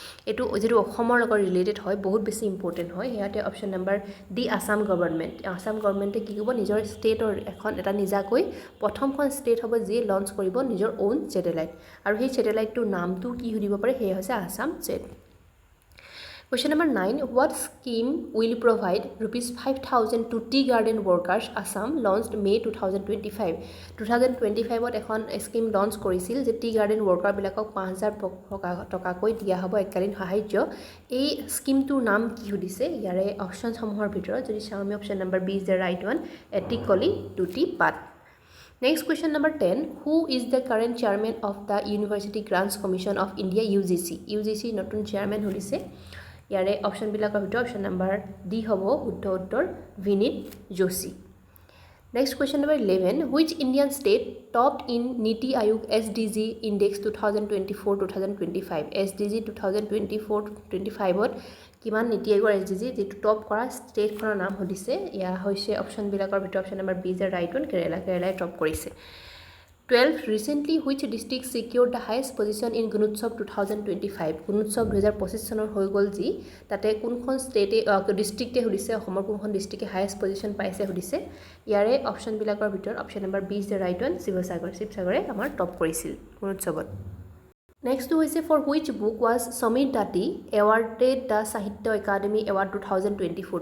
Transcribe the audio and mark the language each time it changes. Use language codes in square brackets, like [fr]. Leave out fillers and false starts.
[as] এইটো যিটো অসমৰ লগত ৰিলেটেড হয়, বহুত বেছি ইম্পৰ্টেণ্ট হয়। ইয়াতে option number D, Assam government. Assam গভৰ্ণমেণ্টে কি কৰিব? নিজৰ ষ্টেটৰ এটা নিজাকৈ প্ৰথমখন ষ্টেট হ'ব যিয়ে লঞ্চ কৰিব নিজৰ অ'ন ছেটেলাইট, আৰু সেই ছেটেলাইটটোৰ নামটো কি সুধিব পাৰে? সেয়া হৈছে Assam set. [en] Question number 9. What scheme will provide ₹5,000 to tea garden workers? Assam launched May 2025. [as] 2025 এখন স্কিম লঞ্চ কৰিছিল যে টি গাৰ্ডেন ৱৰ্কাৰবিলাকক 5,000 টকাকৈ দিয়া হ'ব এককালীন সাহায্য। এই স্কিমটোৰ নাম কি সুধিছে। ইয়াৰে অপশ্যনসমূহৰ ভিতৰত যদি চাওঁ আমি [en] option number B is the right one, [as] এটিকলি টুটি পাত। [en] Next question number 10. Who is the current chairman of the University Grants Commission of India UGC? [as] UGC নতুন চেয়াৰমেন সুধিছে। ইয়াৰে অপশ্যনবিলাকৰ ভিতৰত অপশ্যন নম্বৰ ডি হ'ব শুদ্ধ উত্তৰ, বিনীত Joshi. Next question number 11. [en] Which Indian state topped in Niti Aayog SDG Index 2024-2025? [as] SDG 2024-25ত কিমান নীতি আয়োগৰ SDG যিটো টপ কৰা ষ্টেটখনৰ নাম সুধিছে। এয়া হৈছে অপশ্যনবিলাকৰ ভিতৰত [en] option number B is the right one, [as] কেৰেলাই top কৰিছে। 12. [en] Recently, which district secured the highest position in Gunotsav 2025? [as] Gunotsav 2025 চনৰ হৈ গ'ল যি, তাতে কোনখন ষ্টেটে ডিষ্ট্ৰিক্টে সুধিছে, অসমৰ কোনখন ডিষ্ট্ৰিক্টে হায়েষ্ট পজিশ্যন পাইছে সুধিছে। ইয়াৰে অপশ্যনবিলাকৰ ভিতৰত [en] option number B is the right one, [as] শিৱসাগৰে আমাৰ টপ কৰিছিল গুণোৎসৱত। নেক্সটটো হৈছে, [en] For which book was Samir তাঁতী awarded the সাহিত্য academy award 2024?